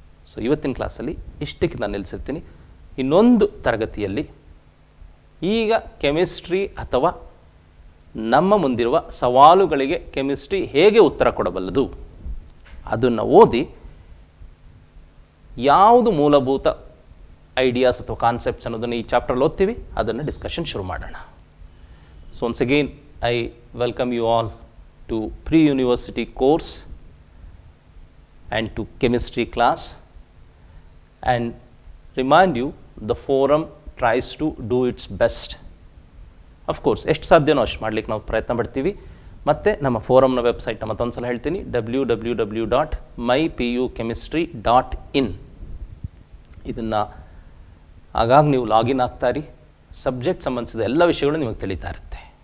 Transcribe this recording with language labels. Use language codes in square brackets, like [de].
[kn] So ಇವತ್ತಿನ ಕ್ಲಾಸಲ್ಲಿ ಇಷ್ಟಕ್ಕೆ ನಾನು ನಿಲ್ಲಿಸಿರ್ತೀನಿ. ಇನ್ನೊಂದು ತರಗತಿಯಲ್ಲಿ ಈಗ ಕೆಮಿಸ್ಟ್ರಿ ಅಥವಾ ನಮ್ಮ ಮುಂದಿರುವ ಸವಾಲುಗಳಿಗೆ ಕೆಮಿಸ್ಟ್ರಿ ಹೇಗೆ ಉತ್ತರ ಕೊಡಬಲ್ಲದು ಅದನ್ನು ಓದಿ ಯಾವುದು ಮೂಲಭೂತ ಐಡಿಯಾಸ್ ಅಥವಾ ಕಾನ್ಸೆಪ್ಟ್ಸ್ ಅನ್ನೋದನ್ನು ಈ ಚಾಪ್ಟರ್ಲ್ಲಿ ಓದ್ತೀವಿ, ಅದನ್ನು ಡಿಸ್ಕಷನ್ ಶುರು ಮಾಡೋಣ. [en] So once again I welcome you all to pre-university course and to chemistry class, and remind you the forum tries to do its best. Of course [kn] ಎಷ್ಟು ಸಾಧ್ಯನೋ ಅಷ್ಟು ಮಾಡಲಿಕ್ಕೆ ನಾವು ಪ್ರಯತ್ನ ಪಡ್ತೀವಿ. ಮತ್ತು ನಮ್ಮ ಫೋರಮ್ನ ವೆಬ್ಸೈಟ್ನ ಮತ್ತೊಂದು ಸಲ ಹೇಳ್ತೀನಿ, www.mypuchemistry.in. ಇದನ್ನು ಆಗಾಗ ನೀವು ಲಾಗಿನ್ ಆಗ್ತಾರಿ, ಸಬ್ಜೆಕ್ಟ್ ಸಂಬಂಧಿಸಿದ ಎಲ್ಲ ವಿಷಯಗಳು ನಿಮಗೆ ತಿಳಿತಾ ಇರುತ್ತೆ.